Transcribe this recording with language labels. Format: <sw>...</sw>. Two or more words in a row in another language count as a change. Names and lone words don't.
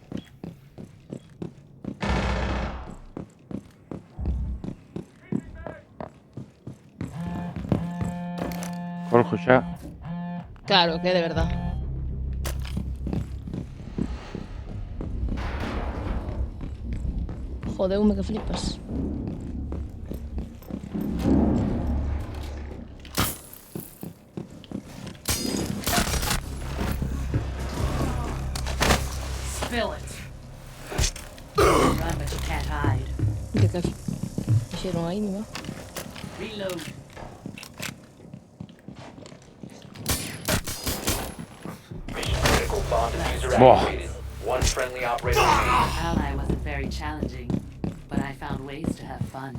<gl>Jorge xa. Claro, que é de verdad. Jodeume que flipas.</gl> <en>Spill it. Run, but you can't hide.</en> <gl>Que fixeron aí, mi va?</gl> <en>Reload. Mission critical bomb diffuser Buah. activated. One friendly operator remaining. Ally wasn't very challenging, but I found ways to have fun.</en>